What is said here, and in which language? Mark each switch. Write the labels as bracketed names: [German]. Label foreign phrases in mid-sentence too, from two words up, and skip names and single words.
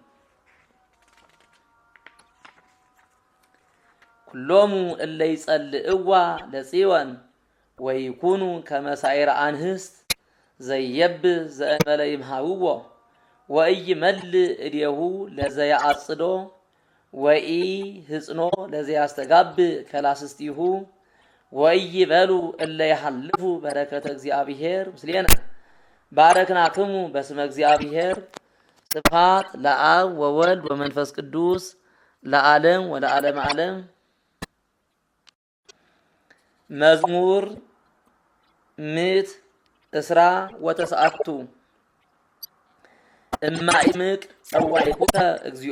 [Geez] ኩሎሙ እለ ይጸልእዋ ለጽዮን ወይኩኑ ከመ ሳዕረ አንህስት ዘይየብስ ዘእንበለ ይምሃውዎ ወኢይመልእ እዴሁ ለዘያአጽዶ ወኢሕጽኖ ለዘያስተጋብእ ከላስስቲሁ ወኢይበሉ እለ ይሃልፉ በረከተ እግዚአብሔር ምስሌነ ባረክናክሙ በስመ እግዚአብሔር ስብሃት ለአብ ወወልድ ወመንፈስ ቅዱስ ለዓለም ወለዓለመ ዓለም። መዝሙር ምዕት እስራ ወተስዓቱ እማኢምቅ ጸዋዕኩከ እግዚኦ